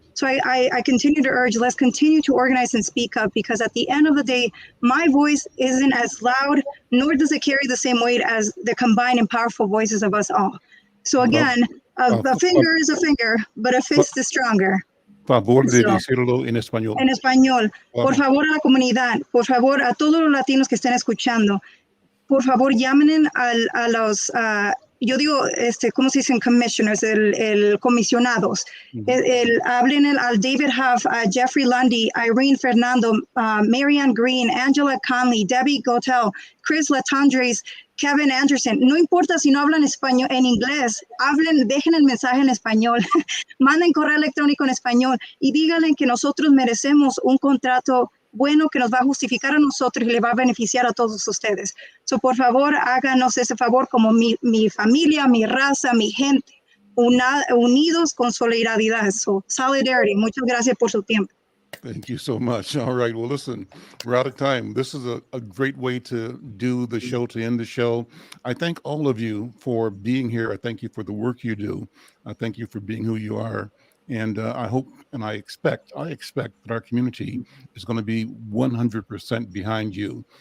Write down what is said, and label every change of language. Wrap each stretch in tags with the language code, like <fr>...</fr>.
<en>So I continue to urge, let's continue to organize and speak up, because at the end of the day, my voice isn't as loud, nor does it carry the same weight as the combined and powerful voices of us all. So again, a finger is a finger, but a fist is stronger.</en> <es>Favor de decirlo en español. En español. Por favor, a la comunidad, por favor, a todos los latinos que estén escuchando, por favor, llamen a los, yo digo, ¿cómo se dicen? Commissioners, comisionados. Hablen al David Huff, a Jeffrey Lundy, Irene Fernando, Marianne Green, Angela Conley, Debbie Gotel, Chris Latondres, Kevin Anderson. No importa si no hablan español, en inglés, dejen el mensaje en español, manden correo electrónico en español y díganle que nosotros merecemos un contrato bueno que nos va a justificar a nosotros y le va a beneficiar a todos ustedes. So, por favor, háganos ese favor como mi familia, mi raza, mi gente, unidos con solidaridad. So, solidarity. Muchas gracias por su tiempo.</es> <en>Thank you so much. All right. Well, listen, we're out of time. This is a great way to do the show, to end the show. I thank all of you for being here. I thank you for the work you do. I thank you for being who you are. And I hope and I expect that our community is going to be 100% behind you.</en>